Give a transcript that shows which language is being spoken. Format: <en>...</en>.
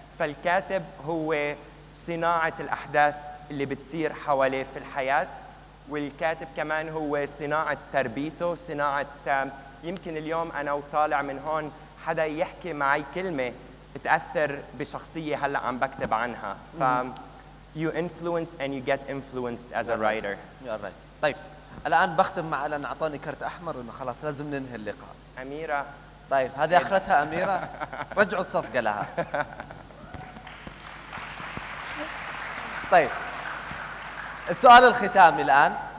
<ar>فالكاتب هو صناعة الأحداث اللي بتصير حواليه في الحياة، والكاتب كمان هو صناعة تربيته، صناعة يمكن اليوم أنا وطالع من هون حدا يحكي معي كلمة تأثر بشخصية هلأ عم بكتب عنها.</ar> <en>ف you influence and you get influenced as a writer.</en> <ar>طيب الآن بختم مع لأن أعطاني كرت أحمر إنه خلاص لازم ننهي اللقاء. أميرة. طيب هذه آخرتها أميرة، رجعوا الصفقة لها. طيب السؤال الختامي الآن.</ar>